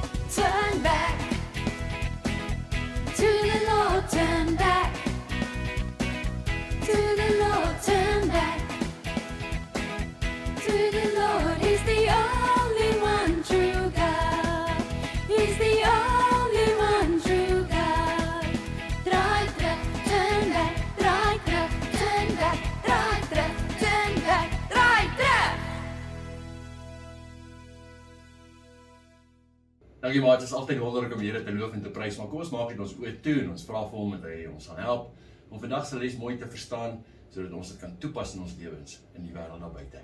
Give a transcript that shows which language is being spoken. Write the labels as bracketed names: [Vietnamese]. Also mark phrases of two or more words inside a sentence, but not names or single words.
[English] turn back. To the Lord, turn back. To the Lord, turn back. To the Lord, He's the only one true God. He's the only one true God. [Afrikaans] Draai terug, [English] turn back. [Afrikaans] Draai terug, [English] turn back. [Afrikaans] Draai terug, [English] turn back. [Afrikaans] Draai terug. Dankie maat, het is altyd wonderlik om Here te loof en te prys, maar kom ons maak dit ons oë toe en ons vra vir hom dat hy ons gaan help om vandag se les mooi te verstaan, sodat ons dit kan toepas in ons lewens in die wêreld daar buite.